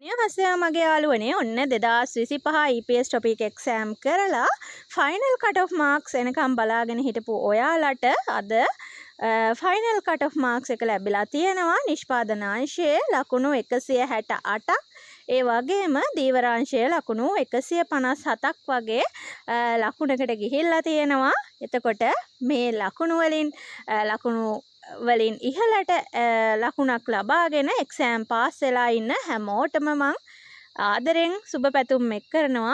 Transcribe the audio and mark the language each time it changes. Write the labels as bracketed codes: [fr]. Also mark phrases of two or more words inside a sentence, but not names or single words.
[si] හස්සේ මගේ යාළුවනේ ඔන්න 2025 EPS topic exam කරලා final cut off marks එනකම් බලාගෙන හිටපු ඔයාලට අද final cut off marks එක ලැබිලා තියෙනවා. නිෂ්පාදන අංශයේ ලකුණු 168ක් ඒ වගේම දීවරාංශයේ ලකුණු 157ක් වගේ ලකුණකට ගිහිල්ලා තියෙනවා. එතකොට මේ ලකුණු වලින් ඉහළට ලකුණක් ලබාගෙන එක්සෑම් පාස් වෙලා ඉන්න හැමෝටම මං ආදරෙන් සුබ පැතුම් එක් කරනවා.